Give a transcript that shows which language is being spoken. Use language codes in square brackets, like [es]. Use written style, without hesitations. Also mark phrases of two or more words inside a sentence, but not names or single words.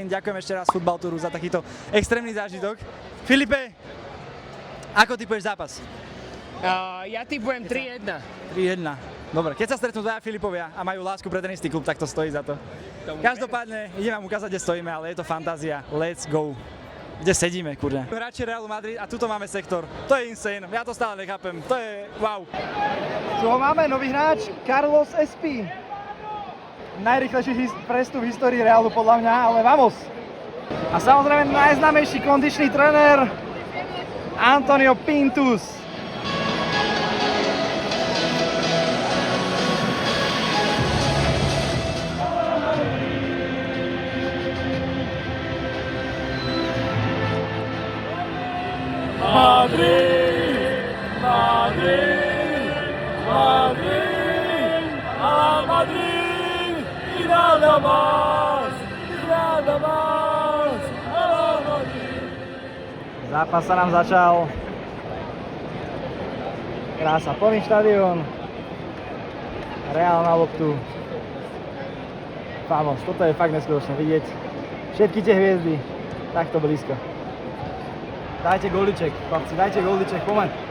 [sk] Ďakujem ešte raz Futbal Touru za takýto extrémny zážitok. Filipe, ako typuješ zápas? Ja typujem 3-1. 3-1. Dobre, keď sa stretnú dvaja Filipovia a majú lásku pre ten istý klub, tak to stojí za to. Každopádne, idem vám ukázať, kde stojíme, ale je to fantázia. [en] Let's go. [sk] Kde sedíme, kurňa. Hráči Realu Madrid a tuto máme sektor. To je insane, ja to stále nechápem. To je wow. Tu ho máme, nový hráč, Carlos Espí. Najrýchlejší prestup v histórii Realu podľa mňa, ale vamos. A samozrejme najznámejší kondičný tréner Antonio Pintus. [es] Madrid, Madrid, Madrid, a Madrid y nada más, a Madrid. [sk] Zápas sa nám začal. Krása, plný štadión. Reál na loptu. Vamos, toto je fakt neskutočné vidieť. Všetky tie hviezdy takto blízko. Dajte goliček, chlapci, dajte goliček, poďme.